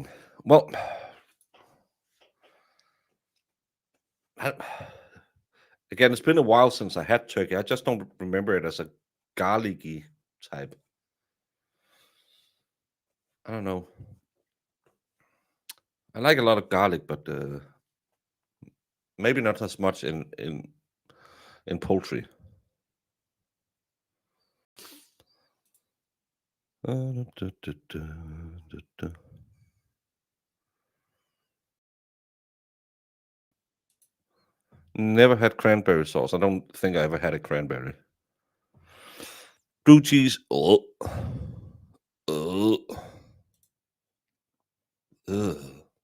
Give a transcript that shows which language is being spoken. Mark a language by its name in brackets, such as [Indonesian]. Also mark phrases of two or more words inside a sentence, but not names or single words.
[English] Well, I- again, it's been a while since I had turkey. I just don't remember it as a garlicky type. I don't know. I like a lot of garlic, but maybe not as much in poultry. Du- du- du- du. Never had cranberry sauce. I don't think I ever had a cranberry. Blue cheese. Oh. Ugh. Ugh.